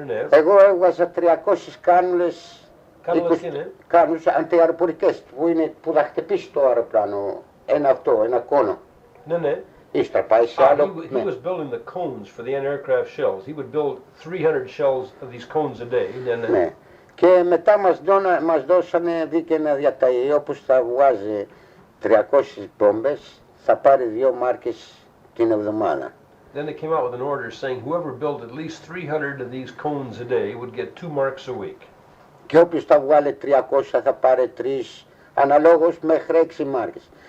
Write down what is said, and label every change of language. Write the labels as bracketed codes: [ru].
[el] Εγώ έβγαζα 300 κάνουλες, κάνουλες αντιαεροπορικές που θα χτυπήσει το αεροπλάνο. Ένα κόνο. Ναι, ναι. Ύστερα πάει σε άλλο. [en] He was building the cones for the anti-aircraft shells. He would build 300 shells of these cones a day. [el] Ναι. Και μετά μας δώσανε δίκαινα διαταγή, όπως θα βγάζει 300 μπόμπες, θα πάρει 2 μάρκες την εβδομάδα. [en] Then they came out with an order saying whoever built at least 300 of these cones a day would get 2 marks a week. [el] Και όποιος θα βγάλει 300 θα πάρει 3, αναλόγως μέχρι 6 μάρκες.